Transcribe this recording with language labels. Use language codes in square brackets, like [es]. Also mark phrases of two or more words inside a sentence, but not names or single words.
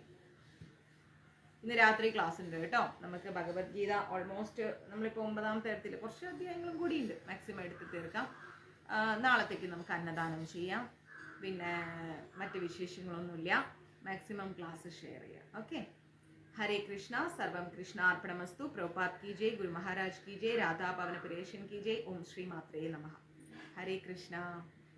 [ml] ഇന്ന് രാത്രി ക്ലാസ് ഉണ്ട് കേട്ടോ. നമുക്ക് ഭഗവത്ഗീത ഓൾമോസ്റ്റ് നമ്മളിപ്പോൾ 9ാമത്തെ തരത്തിൽ കുറച്ച് അധ്യായങ്ങളും കൂടി ഉണ്ട്. മാക്സിമം എടുത്ത് തീർക്കാം. നാളത്തേക്ക് നമുക്ക് അന്നദാനം ചെയ്യാം. പിന്നെ മറ്റ് വിശേഷങ്ങളൊന്നുമില്ല. [en] maximum class share [ml] ചെയ്യാം. ഓക്കെ, [hi] हरे कृष्णा, सर्वम कृष्णार्पणमस्तु। प्रभुपाद की जय, गुरु महाराज की जय, राधा पवन परेशन की जय। ओम श्री मात्रे नमः। हरे कृष्णा।